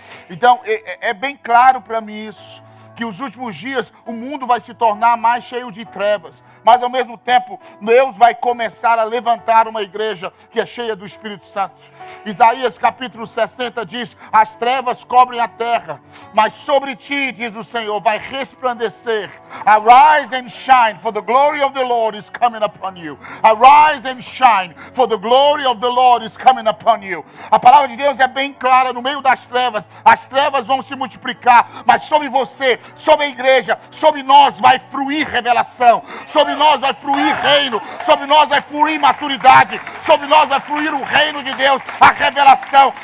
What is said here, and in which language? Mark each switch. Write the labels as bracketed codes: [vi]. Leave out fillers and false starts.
[pt] Então, é bem claro para mim isso, que os últimos dias o mundo vai se tornar mais cheio de trevas. Mas ao mesmo tempo, Deus vai começar a levantar uma igreja que é cheia do Espírito Santo. Isaías capítulo 60 diz, as trevas cobrem a terra, mas sobre ti, diz o Senhor, vai resplandecer. [en] Arise and shine, for the glory of the Lord is coming upon you. Arise and shine, for the glory of the Lord is coming upon you. [pt] A palavra de Deus é bem clara, no meio das trevas, as trevas vão se multiplicar, mas sobre você, sobre a igreja, sobre nós vai fluir revelação, sobre nós vai fluir reino, sobre nós vai fluir maturidade, sobre nós vai fluir o reino de Deus, a revelação.